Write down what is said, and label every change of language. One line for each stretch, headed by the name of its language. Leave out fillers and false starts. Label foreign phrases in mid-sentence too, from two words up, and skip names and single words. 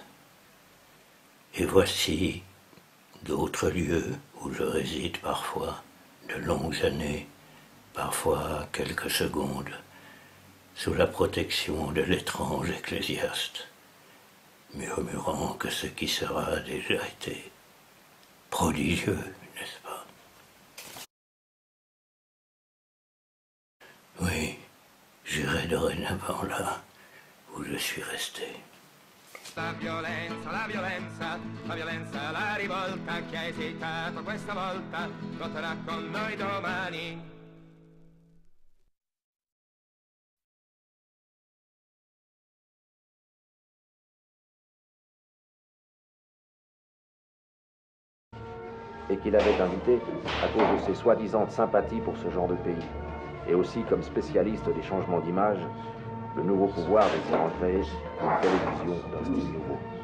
French: Et voici d'autres lieux où je réside parfois de longues années, parfois quelques secondes, sous la protection de l'étrange ecclésiaste, murmurant que ce qui sera a déjà été prodigieux, n'est-ce pas? Oui, j'irai dorénavant là où je suis resté.
Italian: La violenza, la violenza, la violenza, la rivolta, chi ha esitato questa volta, lotterà con noi domani.
French: Et qu'il avait invité à cause de ses soi-disant sympathies pour ce genre de pays, et aussi comme spécialiste des changements d'image, le nouveau pouvoir désirant créer une télévision d'un style nouveau.